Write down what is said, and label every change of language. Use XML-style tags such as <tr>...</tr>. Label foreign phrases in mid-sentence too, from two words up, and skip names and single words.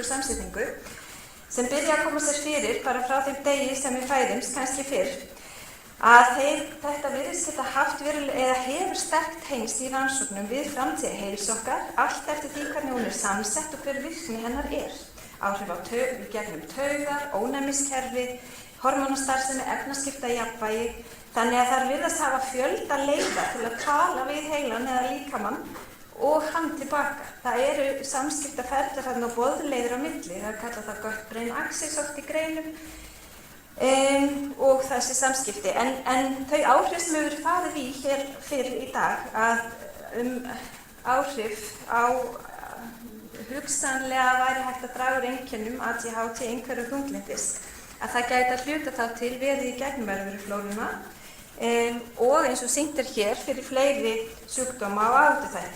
<is>samsetningu sem byrja að koma sér fyrir bara frá þeim degi sem við fæðumst, kannski fyrr, að þetta virðist geta haft eða hefur sterkt tengst í rannsóknum við framtíð heilsu okkar, allt eftir því hvernig hún samsett og hver virkni hennar Áhrif á gegnum taugar, ónæmiskerfi, hormónastarfsemi, efnaskipta jafnvægi, þannig að þær virðast hafa fjölda leiða til að tala við heilan eða líkamann og hann tilbaka. Það eru samskiptaferðir þarna og boðleiðir á milli, það kalla það</is> <en>gut-brain axis</en> <is>oft í greinum og þessi samskipti. En þau áhrif sem hefur farið í hér fyrir í dag að áhrif á hugsanlega væri hægt að draga úr einkennum ADHD einhverju þunglyndis, að það gæti að hluta þá til verið í gegnumverðurflóruna og eins og sýnt hér fyrir fleiri sjúkdóma og áhættuþætti.</is>